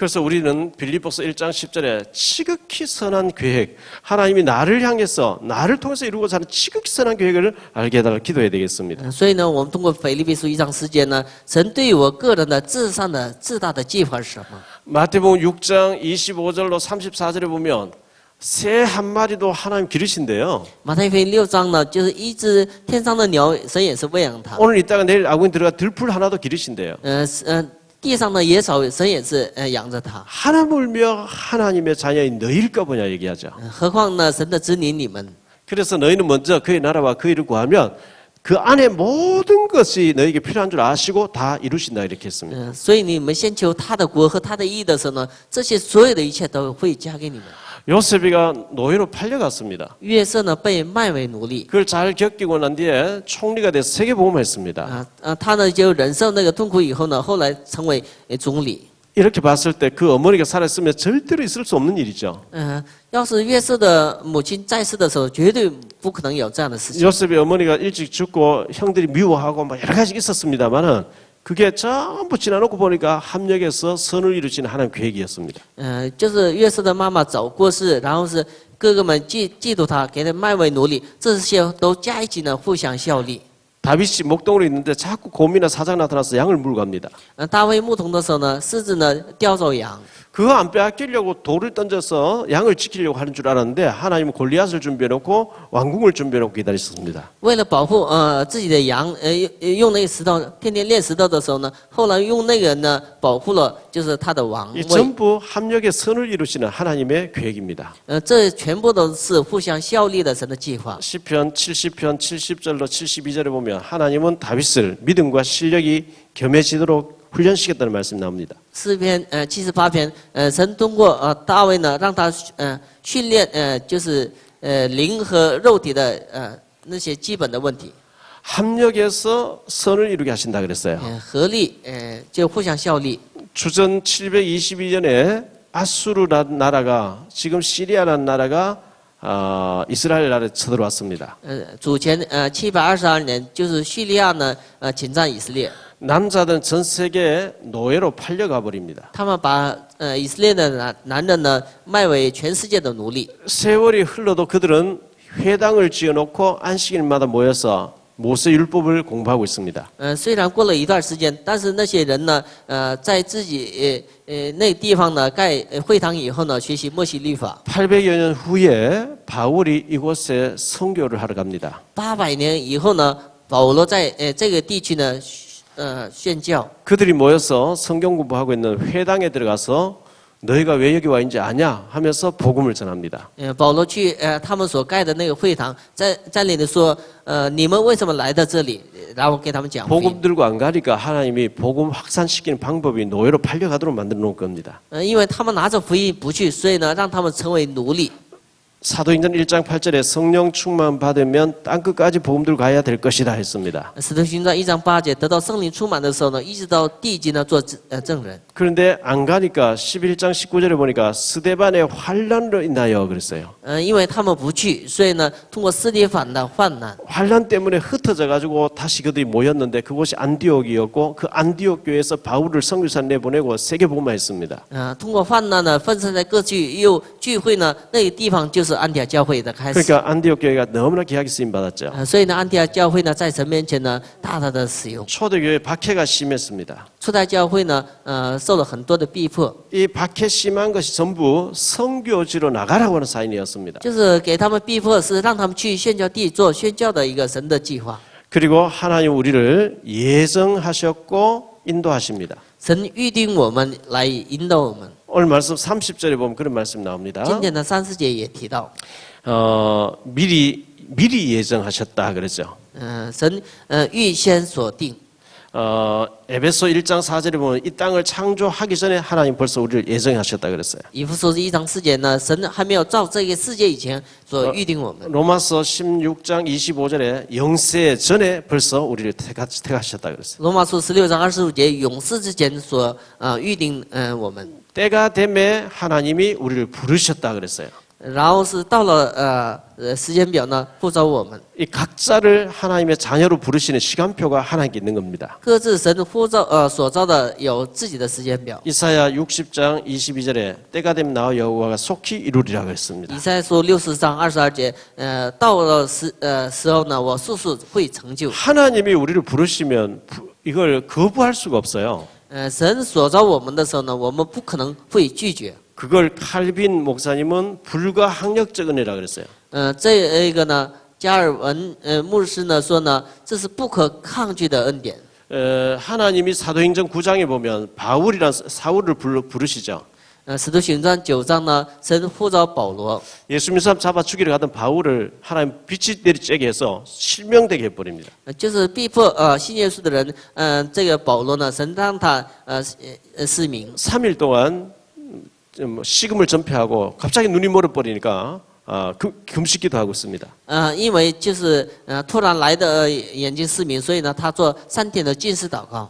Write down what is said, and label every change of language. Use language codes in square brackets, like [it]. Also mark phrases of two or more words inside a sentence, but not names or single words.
[ko] 그래서 우리는 빌립보서 1장 10절에 지극히 선한 계획, 하나님이 나를 향해서 나를 통해서 이루고자 하는 지극히 선한 계획을 알게 해달라고 기도해야 되겠습니다. [zh] 所以呢，我们通过腓立比书1章10节呢，神对我个人的至大的计划是什么？ [ko] 마태복음 6장 25절로 34절에 보면 새 한 마리도 하나님 기르신대요. [zh] 马太福音6章呢，就是一只天上的鸟，神也是喂养它。 [ko] 오늘 이따가 내일 아궁이 들어가 들풀 하나도 기르신대요. [zh] 地上的野草，神也是养着它。 [ko] 하나물며 하나님의 자녀인 너희일까 보냐 얘기하죠. [zh] 何况呢，神的子女你们。 [ko] 그래서 너희는 먼저 그의 나라와 그 일을 구하면 그 안에 모든 것이 너에게 필요한 줄 아시고 다 이루신다 이렇게 했습니다. [zh] 所以你们先求他的国和他的义的时候呢，这些所有的一切都会加给你们。 [ko] 요셉이가 노예로 팔려갔습니다. [zh] 约瑟呢被卖为奴隶， [ko] 그걸 잘 겪고 난 뒤에 총리가 돼서 세계복음했습니다. [zh] 他呢就忍受那个痛苦以后呢，后来成为总理。 [ko] 이렇게 봤을 때 그 어머니가 살아있으면 절대로 있을 수 없는 일이죠. [zh] 要是约瑟的母亲在世的时候，绝对不可能有这样的事情。 [ko] 요셉의 어머니가 일찍 죽고 형들이 미워하고 막 여러 가지 있었습니다만은 그게 전부 지나놓고 보니까 합력해서 선을 이루시는 하나님 계획이었습니다. [zh] 就是约瑟的妈妈早过世，然后是哥哥们嫉妒他，给他卖为奴隶，这些都加一起呢，互相效力。 [ko] 다윗이 목동으로 있는데 자꾸 곰이나 사자가 나타나서 양을 물고 갑니다. [zh] 大卫牧童的时候呢，狮子呢叼走羊。 [ko] 그거 안 빼앗기려고 돌을 던져서 양을 지키려고 하는 줄 알았는데 하나님은 골리앗을 준비해놓고 왕궁을 준비해놓고 기다리셨습니다. [zh] 为了保护自己的羊，用那个石头，天天练石头的时候呢，后来用那个呢保护了，就是他的王 [ko] 이 [zh] 位。 [ko] 전부 합력의 선을 이루시는 하나님의 계획입니다. [zh] 这全部都是互相效力的神的计划。 [ko] 시편 70편 70절로 72절에 보면 하나님은 다윗을 믿음과 실력이 겸해지도록 훈련시켰다는 말씀이 나옵니다. [zh] 诗篇78篇，神通过大卫呢，让他训练就是灵和肉体的那些基本的问题， [ko] 합력해서 선을 이루게 하신다 그랬어요. [zh] 合力就互相效力。 [ko] 주전 722년에 아수르 나라가 지금 시리아라는 나라가 이스라엘 나라에 쳐들어왔습니다. [zh] 主前722年，就是叙利亚呢侵占以色列， [ko] 남자들은 전 세계에 노예로 팔려가 버립니다. [zh] 他们把以色列的男人呢卖为全世界的奴隶。 [ko] 세월이 흘러도 그들은 회당을 지어놓고 안식일마다 모여서 모세 율법을 공부하고 있습니다. [zh] 虽然过了一段时间，但是那些人呢，在自己那地方呢盖会堂以后呢，学习摩西律法。 [ko] 800여 년 후에 바울이 이곳에 선교를 하러 갑니다. [zh] 800 年以后呢，保罗在这个地区呢，宣教。 [ko] 그들이 모여서 성경 공부하고 있는 회당에 들어가서 너희가 왜 여기 와 있는지 아냐 하면서 복음을 전합니다. [zh] 保罗去他们所盖的那个会堂，在里头说，你们为什么来到这里？然后给他们讲福音。 [ko] 복음 들고 안 가니까 하나님이 복음 확산시키는 방법이 노예로 팔려가도록 만들어 놓은 겁니다. [zh] 因为他们拿着福音不去，所以呢，让他们成为奴隶。 [ko] 사도행전 1장 8절에 성령 충만 받으면 땅끝까지 복음 들고 가야 될 것이다 했습니다. [zh] 使徒行传1章8节，得到圣灵充满的时候呢，一直到地极呢做证人。 [ko] 그런데 안 가니까 11장 19절에 보니까 스데반의 환란으로 인하여 그랬어요. [zh] 因为他们不去，所以呢，通过斯蒂凡的患难， [ko] 환란 때문에 흩어져 가지고 다시 그들이 모였는데 그곳이 안디옥이었고 그 안디옥 교회에서 바울을 선교사 내보내고 세계 복음화 했습니다. [zh] 通过患难呢，分散在各区，又聚会呢，那个地方就是安提阿教会的开始。 [ko] 그러니까 안디옥 교회가 너무나 귀하게 쓰임 받았죠. [zh] 所以呢，安提阿教会呢，在神面前呢，大大的使用。 [ko] 초대교회 박해가 심했습니다. [zh] 初代教会呢，受了很多的逼迫， [ko] 이 박해 심한 것이 전부 선교지로 나가라고 하는 사인이었습니다. [zh] 就是给他们逼迫，是让他们去宣教地做宣教的一个神的计划。 [ko] 그리고 하나님 우리를 예정하셨고 인도하십니다. [zh] 神预定我们来引导我们。 [ko] 오늘 말씀 30절에 보면 그런 말씀 나옵니다. [zh] 今天的30节也提到， [ko] 미리 예정하셨다 그랬죠. [zh] 神预先所定。 [ko] 에베소 1장 4절에 보면 이 땅을 창조하기 전에 하나님 벌써 우리를 예정하셨다 그랬어요. [zh] 以弗所1章4节呢，神还没有造这个世界以前所预定我们。 [ko] 로마서 16장 25절에 영세 전에 벌써 우리를 택하셨다 그랬어요. [zh] 罗马书16章25节，勇士之前所预定我们。 [ko] 때가 되매 하나님이 우리를 부르셨다 그랬어요. [zh] 然后是到了时间表呢，呼召我们。 [ko] 이 각자를 하나님의 자녀로 부르시는 시간표가 하나님께 있는 겁니다. [zh] 各自神呼召所召的有自己的时间表。 [ko] 이사야 60장 22절에 때가 되면 나와 여호와가 속히 이루리라 그랬습니다. [zh] 以赛亚书60章22节，到了时候呢，我速速会成就。 [ko] 하나님이 우리를 부르시면 이걸 거부할 수가 없어요. [zh] 神所召我们的时候呢，我们不可能会拒绝。 [ko] 그걸 칼빈 목사님은 불가항력적 은혜라 그랬어요. [zh] 这个呢，加尔文牧师呢说呢，这是不可抗拒的恩典。 [ko] 하나님이 사도행전 9장에 보면 바울이란 사울을 부르시죠. [zh] 使徒行传9章呢，神呼召保罗。 [ko] 예수 믿는 사람 잡아 죽이러 가던 바울을 하나님 빛이 내리쬐게 해서 실명되게 해버립니다. [zh] 就是逼迫信耶稣的人，这个保罗呢，神让他失明。 [ko] 3일 동안 식음을 전폐하고 갑자기 눈이 멀어버리니까 금식기도 하고 있습니다. [zh] 因为就是突然来的眼睛失明，所以呢，他做3天的禁食祷告。